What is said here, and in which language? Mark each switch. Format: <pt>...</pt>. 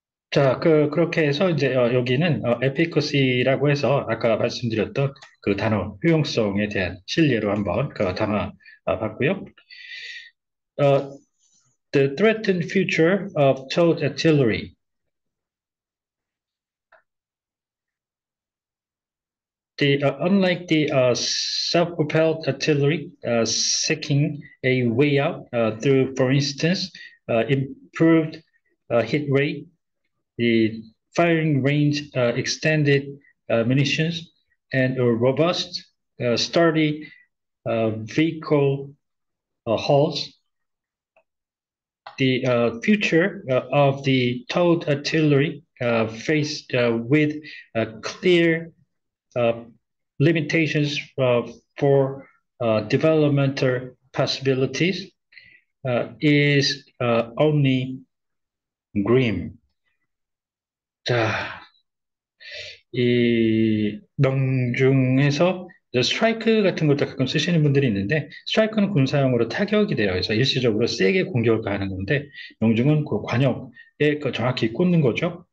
<ko>자, 그렇게 해서 이제 여기는 efficacy라고 해서 아까 말씀드렸던 그 단어 효용성에 대한 실례로 한번 그 담아 봤고요.</ko> <en>어, the threatened future of towed artillery. Unlike the self-propelled artillery seeking a way out through, for instance, improved hit rate, the firing range extended munitions, and a robust, sturdy vehicle hulls. The future of the towed artillery faced with clear uh, limitations for developmental possibilities is only grim.</en> <ko>자, 이 명중에서 스트라이크 같은 것도 가끔 쓰시는 분들이 있는데 스트라이크는 군사용으로 타격이 돼요. 그래서 일시적으로 세게 공격을 가하는 건데 명중은 그 관역에 정확히 꽂는 거죠.</ko>